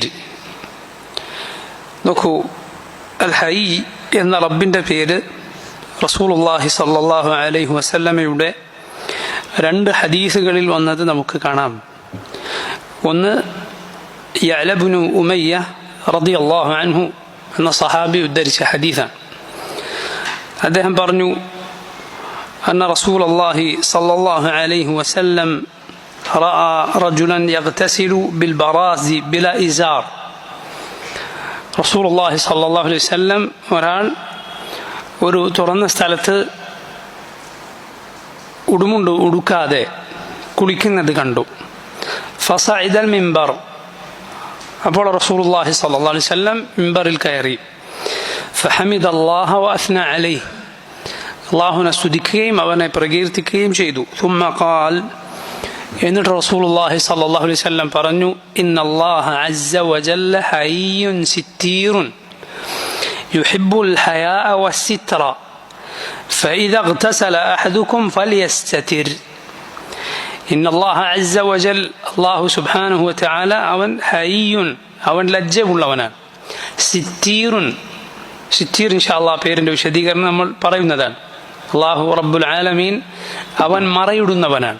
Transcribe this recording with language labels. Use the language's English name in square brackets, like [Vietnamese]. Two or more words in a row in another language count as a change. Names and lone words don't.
[Malayalam] നോക്കൂ, അൽ ഹൈ എന്ന റബ്ബിൻ്റെ പേര് റസൂലുള്ളാഹി [Arabic] صلى الله عليه وسلم [Malayalam] രണ്ട് ഹദീസുകളിൽ വന്നത് നമുക്ക് കാണാം. ഒന്ന് യഅല ഇബ്നു ഉമയ്യ [Arabic] رضي الله عنه [Malayalam] എന്ന സഹാബി ഉദ്ധരിച്ച ഹദീസാണ്. അദ്ദേഹം പറഞ്ഞു, [Arabic] أن رسول الله صلى الله عليه وسلم رأى رجلا يغتسل بالبراز بلا إزار. رسول الله صلى الله عليه وسلم [Malayalam] ഒരാൾ ഒരു തുറന്ന സ്ഥലത്ത് ഉടുമുണ്ട് ഉടുക്കാതെ കുളിക്കുന്നത് കണ്ടു. [Arabic] فصعد المنبر. [Malayalam] അപ്പോൾ റസൂലുള്ളാഹി [Arabic] صلى الله عليه وسلم [Malayalam] മിമ്പറിൽ കയറി. [Arabic] فحمد الله وأثنى عليه. [Malayalam] അള്ളാഹുവിനെ സ്തുതിക്കുകയും അവനെ പ്രകീർത്തിക്കുകയും ചെയ്തു. [Arabic] ثم قال. [Malayalam] എന്നിട്ട് റസൂലുള്ളാഹി സ്വല്ലല്ലാഹു അലൈഹി വസല്ലം പറഞ്ഞു, [Arabic] إن الله عز وجل حيي ستير يحب الحياء والستر فإذا اغتسل أحدكم فليستتر. إن الله عز وجل, الله سبحانه وتعالى [Malayalam] അവൻ ഹയ്യുൻ, അവൻ ലജ്ജയുള്ളവനാണ്. സിത്തീറുൻ, സിത്തീർ [Arabic] إن شاء الله [Malayalam] പേരിൻ്റെ വിശദീകരണം നമ്മൾ പറയുന്നതാണ്. അള്ളാഹു [Arabic] رب العالمين [Malayalam] അവൻ മറയിടുന്നവനാണ്.